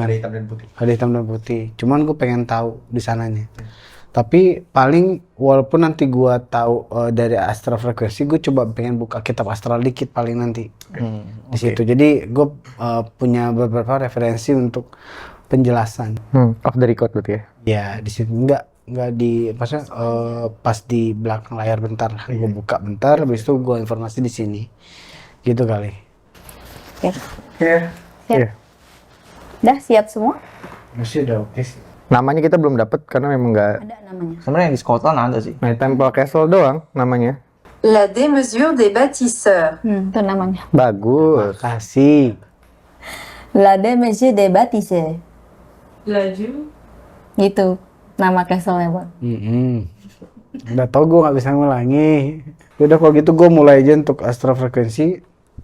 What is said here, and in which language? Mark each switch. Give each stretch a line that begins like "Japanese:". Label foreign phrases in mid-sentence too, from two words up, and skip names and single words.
Indonesian: Ada hitam dan putih. Ada hitam dan putih. Cuman gue pengen tahu di sananya. Tapi paling walaupun nanti gue tahu dari astral frekuensi, gue coba pengen buka kitab astral dikit paling nanti di situ. Jadi gue punya beberapa referensi untuk penjelasan.
English: Off the record
Indonesian: berarti ya? Ya di situ nggak di maksudnya pas di belakang layar bentar lah. Gue buka bentar, habis itu gue informasi di sini. Gitu kali. Oke. Iya. Siap. Udah siap semua? Masih udah oke sih. Namanya kita belum dapat karena memang nggak. Ada namanya. Sebenarnya yang di Scotland ada sih. Knight Templar Castle doang namanya. La démesure des bâtisseurs. Itu namanya. Bagus. Kasih. La Démesure des Bâtisseurs. La Dieu. Gitu nama castle-nya, Bang. Udah tau gue nggak bisa ngulangi. Udah kalau gitu gue mulai aja untuk astral frekuensi.